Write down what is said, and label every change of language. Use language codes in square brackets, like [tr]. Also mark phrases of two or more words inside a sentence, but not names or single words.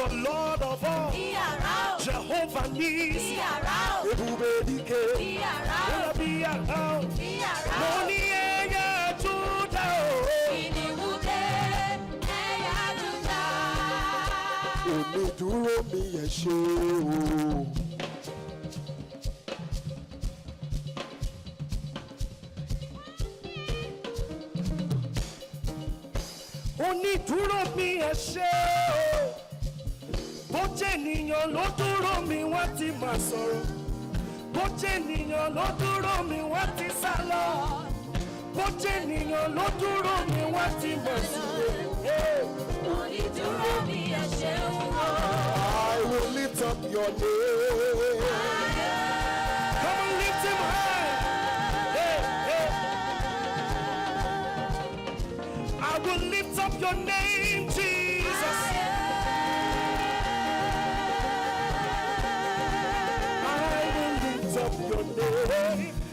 [en] The Lord of all, [yo] bí àrá o. Jehovah Nisi, bí àrá o. [ig] Ebube dike, [yo] bí àrá o. Bí àrá o, bí àrá o. Moni ẹ̀yà Júdà o. Kìnìún dé, ẹ̀yà Júdà. Onídùúró mi ẹ ṣé o. Onídùúró mi ẹ ṣé o. Bó jẹ́ ènìyàn ló dúró mi wọ́n ti máa sọ̀rọ̀. Bó jẹ́ ènìyàn ló dúró mi wọ́n ti sá lọ. Bó jẹ́ ènìyàn ló dúró mi wọ́n ti máa sọ̀rọ̀. Onídùúró mi ẹ ṣé o. [en] I will lift up your name. Come on, lift him high. I will lift up your name, Jesus. I will lift up your name.